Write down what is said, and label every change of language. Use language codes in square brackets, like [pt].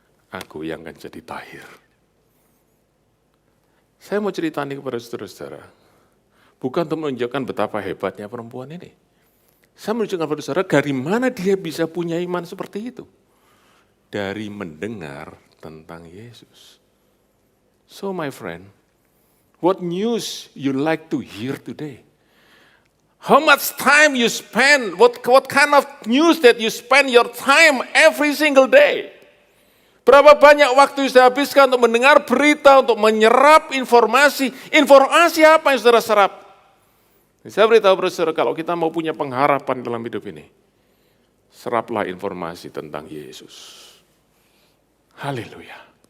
[id] Aku yang akan jadi tahir. Saya mau cerita ini kepada saudara-saudara, bukan untuk menunjukkan betapa hebatnya perempuan ini. Saya menunjukkan kepada saudara dari mana dia bisa punya iman seperti itu. Dari mendengar tentang Yesus. [en] So my friend, what news you like to hear today? How much time you spend, what kind of news that you spend your time every single day? [id] Berapa banyak waktu yang saya habiskan untuk mendengar berita, untuk menyerap informasi. Informasi apa yang saudara serap? Saya beritahu saudara, kalau kita mau punya pengharapan dalam hidup ini, seraplah informasi tentang Yesus. Haleluya.